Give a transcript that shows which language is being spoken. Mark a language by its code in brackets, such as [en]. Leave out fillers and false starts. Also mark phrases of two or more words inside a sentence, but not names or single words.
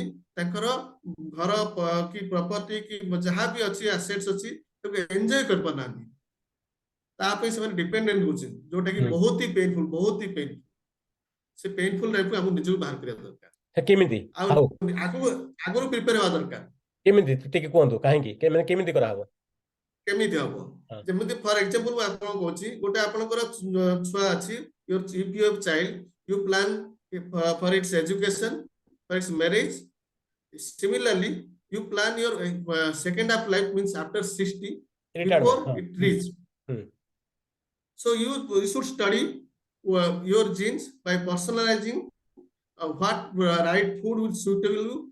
[or] ତାଙ୍କର ଘର କି ପ୍ରପର୍ଟି କି ଯାହା ବି ଅଛି ଆସେଟ୍ସ ଅଛି ତାକୁ ଏନ୍ଜୟ କରିପାରୁନାହାନ୍ତି, ତା ପାଇଁ ସେମାନେ ଡିପେଣ୍ଡେଣ୍ଟ ହଉଛନ୍ତି, ଯୋଉଟା କି ବହୁତ ହି ପେନଫୁଲ। ସେ ପେନଫୁଲ ଲାଇଫକୁ ଆମକୁ ନିଜକୁ ବାହାର କରିବା ଦରକାର, କେମିତି ଆଉ ହାଉ ଆଗରୁ ପ୍ରିପେୟାର ହେବା ଦରକାର। କେମିତି ଟିକେ କୁହନ୍ତୁ କାହିଁକି କେମିତି କରାହବ କେମିତି ହବ, ଯେମିତି [en] for example [or] ମୁଁ ଆପଣଙ୍କୁ କହୁଛି, ଗୋଟେ ଆପଣଙ୍କର ଛୁଆ ଅଛି, [en] if you have child, you plan for its education, for its marriage. Similarly, you plan your second half life, means after 60, before ରିଟାୟାରମେଣ୍ଟ it reach. So you should study, your genes by personalizing what right food will suit you,